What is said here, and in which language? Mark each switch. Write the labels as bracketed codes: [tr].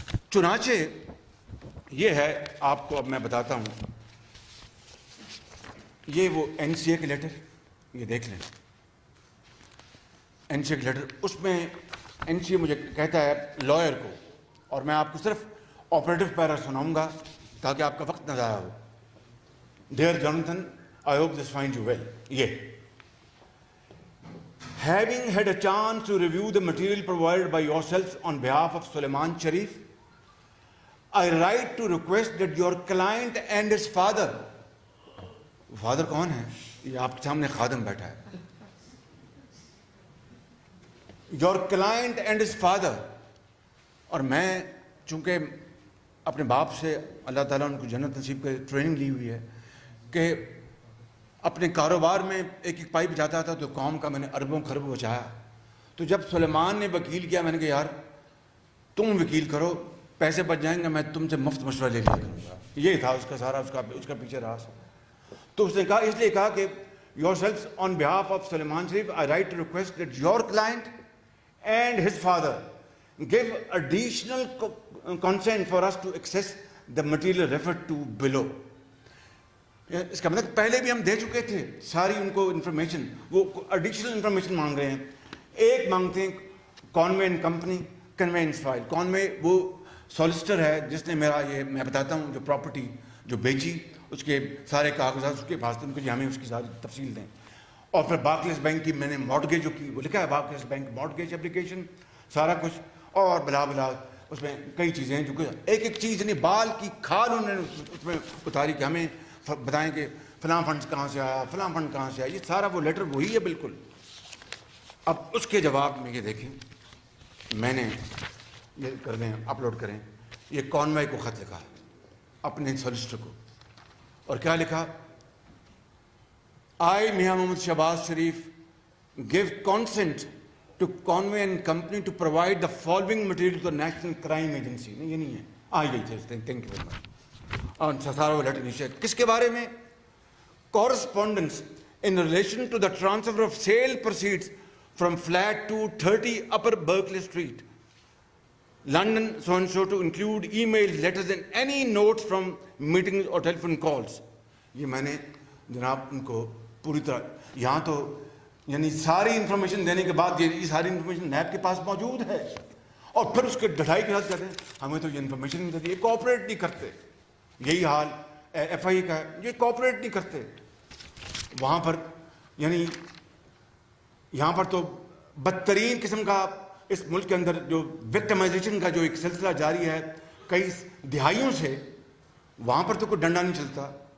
[ur] چنانچہ یہ ہے, آپ کو اب میں بتاتا ہوں, یہ وہ این سی اے کے لیٹر, یہ دیکھ لیں این سی اے کے لیٹر. اس میں این سی اے مجھے کہتا ہے لائر کو, اور میں آپ کو صرف آپریٹو پیرا سناؤں گا تاکہ آپ کا وقت نہ ضائع ہو. [en] Dear Jonathan, I hope this find you well. [ur] یہ [en] having had a chance to review the material provided by yourselves on behalf of Sulaiman Sharif, I write to request that your client and his father, [ur] father کون ہے؟ یہ آپ کے سامنے خادم بیٹھا ہے. [en] Your client and his father, [ur] اور میں چونکہ اپنے باپ سے, اللہ تعالیٰ ان کو جنت نصیب کرے, ٹریننگ لی ہوئی ہے کہ اپنے کاروبار میں ایک ایک پائی بچاتا تھا, تو قوم کا میں نے اربوں خربوں بچایا. تو جب سلیمان نے وکیل کیا, میں نے کہا یار تم وکیل کرو, پیسے بچ جائیں گے, میں تم سے مفت مشورہ لے لیا کروں گا. یہ تھا اس کا سارا, اس کا پیچھے راز. تو اس نے کہا, اس لیے کہا کہ [en] yourselves on behalf of Sulaiman Sharif, I write to request that your client and his father give additional consent for us to access the material referred to below. [ur] اس کا مطلب پہلے بھی ہم دے چکے تھے ساری ان کو انفارمیشن, وہ ایڈیشنل انفارمیشن مانگ رہے ہیں. ایک مانگتے ہیں کانوے اینڈ کمپنی کنوینس فائل. کانوے وہ سالسٹر ہے جس نے میرا, یہ میں بتاتا ہوں, جو پراپرٹی جو بیچی اس کے سارے کاغذات اس کے پاس تھے, ان کو جی ہمیں اس کی ساری تفصیل دیں. اور پھر بارکلیز بینک کی میں نے مارٹگیج جو کی, وہ لکھا ہے بارکلیز بینک مارٹگیج اپلیکیشن, سارا کچھ, اور بلا بلا اس میں کئی چیزیں ہیں جو کہ ایک ایک چیز نہیں, بال کی کھال انہوں نے اس میں اتاری کہ ہمیں بتائیں کہ فلاں فنڈ کہاں سے آیا, فلاں فنڈ کہاں سے آیا. یہ سارا وہ لیٹر وہی ہے بالکل. اب اس کے جواب میں یہ دیکھیں, میں نے یہ کر دیں, اپلوڈ کریں, یہ کانوے کو خط لکھا اپنے سالسٹر کو, اور کیا لکھا, [en] I Mian Muhammad Shahbaz Sharif give consent to Conway and Company to provide the following material to the National Crime Agency. [ur] نہیں, یہ نہیں ہے, یہی تھے, [en] thank you very much. [ur] اور سارا وہ لیٹر نیچے کس کے بارے میں, [en] correspondence in relation to the transfer of sale proceeds from flat 230 Upper Berkeley Street, London, so and so, to include emails, letters and any notes from meetings or telephone calls. [ur] یہ میں نے جناب ان کو پوری طرح, یہاں تو یعنی ساری انفارمیشن دینے کے بعد یہ ساری انفارمیشن نیب کے پاس موجود ہے, اور پھر اس کے ڈھٹائی کے ساتھ کہتے ہیں ہمیں تو یہ انفارمیشن نہیں دیتی, یہ کوآپریٹ نہیں کرتے. یہی حال ایف آئی کا ہے, یہ کوآپریٹ نہیں کرتے. وہاں پر یعنی یہاں پر تو بدترین قسم کا اس ملک کے اندر جو وکٹمائزیشن کا جو ایک سلسلہ جاری ہے کئی دہائیوں سے, وہاں پر تو کوئی ڈنڈا نہیں چلتا.